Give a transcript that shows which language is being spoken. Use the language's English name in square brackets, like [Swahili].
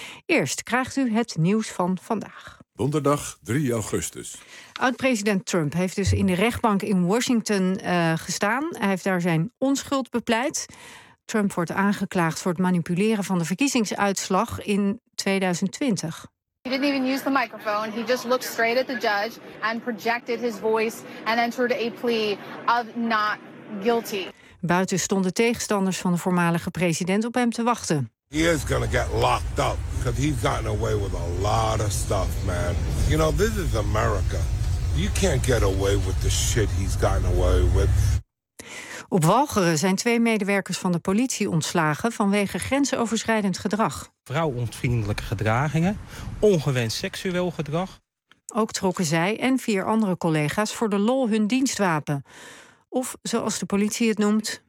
[Dutch] Eerst krijgt u het nieuws van vandaag. Donderdag 3 augustus. Oud-president Trump heeft dus in de rechtbank in Washington gestaan. Hij heeft daar zijn onschuld bepleit. Trump wordt aangeklaagd voor het manipuleren van de verkiezingsuitslag in 2020. [English] He didn't even use the microphone. He just looked straight at the judge and projected his voice and entered a plea of not guilty. [Dutch] Buiten stonden tegenstanders van de voormalige president op hem te wachten. [English] He is going to get locked up because he's gotten away with a lot of stuff, man. You know, this is America. You can't get away with the shit he's gotten away with. [Dutch] Op Walcheren zijn twee medewerkers van de politie ontslagen vanwege grensoverschrijdend gedrag. Vrouwonvriendelijke gedragingen, ongewenst seksueel gedrag. Ook trokken zij en vier andere collega's voor de lol hun dienstwapen. Of, zoals de politie het noemt...